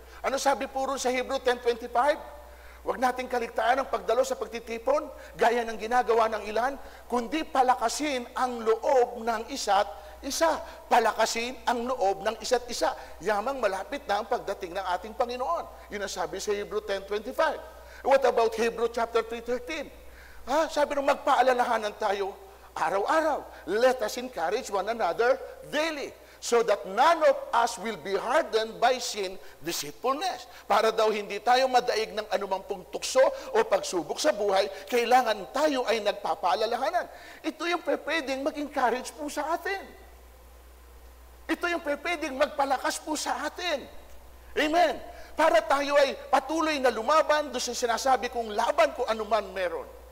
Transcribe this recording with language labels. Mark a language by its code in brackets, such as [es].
[tl] Ano sabi po ron sa Hebrew 10:25? Huwag nating kaligtaan ang pagdalo sa pagtitipon, gaya ng ginagawa ng ilan, kundi palakasin ang loob ng isa't isa. Palakasin ang loob ng isa't isa. Yamang malapit na ang pagdating ng ating Panginoon. Yun ang sabi sa Hebrew 10:25. [en] What about Hebrew chapter 3:13? [tl] Sabi nung magpaalalahanan tayo araw-araw. [en] Let us encourage one another daily, so that none of us will be hardened by sin, deceitfulness. [tl] Para daw hindi tayo madaig ng anumang pong tukso o pagsubok sa buhay, kailangan tayo ay nagpapaalalahanan. Ito yung pwedeng mag-encourage po sa atin. Ito yung pwedeng magpalakas po sa atin. Amen. Para tayo ay patuloy na lumaban doon sa sinasabi kong laban kung anuman meron.